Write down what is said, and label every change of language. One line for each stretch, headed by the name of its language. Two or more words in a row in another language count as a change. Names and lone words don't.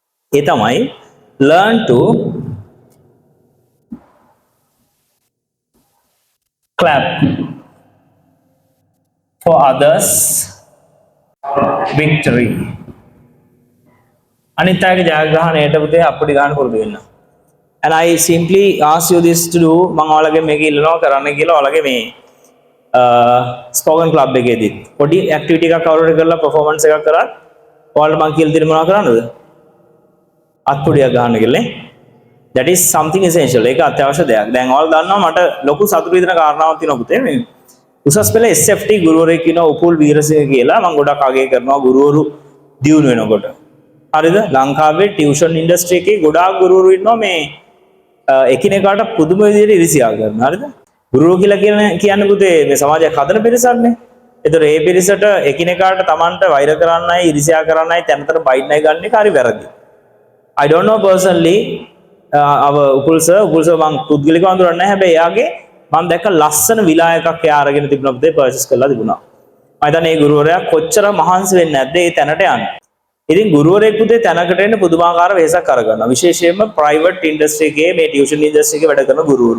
Sinhala: ඒ තමයි
English: learn to clap for others victory.
Sinhala: අනිත් අයගේ ජයග්‍රහණයට පුතේ අපිට ගන්න පුරුදු වෙන්න.
English: And I simply ask you this to do
Sinhala: මම ඔයාලගේ මේක ඉල්ලනවා කරන්න කියලා ඔයාලගේ මේ
English: spoken club
Sinhala: එකේදී පොඩි ඇක්ටිවිටි එකක් කවුරු හරි කරලා performance එකක් කරා ඔයාලට මම කියලා දෙන්න මොනවද කරන්නද? අත්පොඩියක් ගන්න කියලා නේ.
English: That is something essential.
Sinhala: ඒක අත්‍යවශ්‍ය දෙයක්. දැන් ඔයාලා දන්නවා මට ලොකු සතුටු විදින කාරණාවක් තියෙනවා පුතේ මේ උසස් පෙළ SFT ගුරුවරයෙක් ඉන්නවා උපුල් වීරසිංහ කියලා මම ගොඩක් අගය කරනවා ගුරුවරු දියුණු වෙනකොට. හරිද? ලංකාවේ
English: tuition industry
Sinhala: එකේ ගොඩාක් ගුරුවරු ඉන්නවා මේ එකිනෙකාට පුදුම විදිහට ඉරිසියා කරනවා. හරිද? ගුරුවරු කියලා කියන්නේ පුතේ මේ සමාජයක් හදන පිරිසක්නේ. ඒතර ඒ පිරිසට එකිනෙකාට Tamanට වෛර කරන්නයි ඉරිසියා කරන්නයි තැනතර බයින්නයි ගන්න එක හරි වැරදි.
English: I don't know personally
Sinhala: උපුල් සර් මම පුද්ගලිකව අඳුරන්නේ නැහැ. හැබැයි එයාගේ මම දැක්ක ලස්සන විලා එකක් එයා අරගෙන තිබුණා පුතේ පර්චේස් කරලා තිබුණා. මම හිතන්නේ මේ ගුරුවරයා කොච්චර මහන්සි වෙන්නේ නැද්ද මේ තැනට යන්න. ඉතින් ගුරුවරයෙක් පුතේ තැනකට එන්න පුදුමාකාර වෙහසක් අරගන්නවා. විශේෂයෙන්ම
English: private industry
Sinhala: එකේ මේ
English: tuition industry
Sinhala: එකේ වැඩ කරන ගුරුවරු.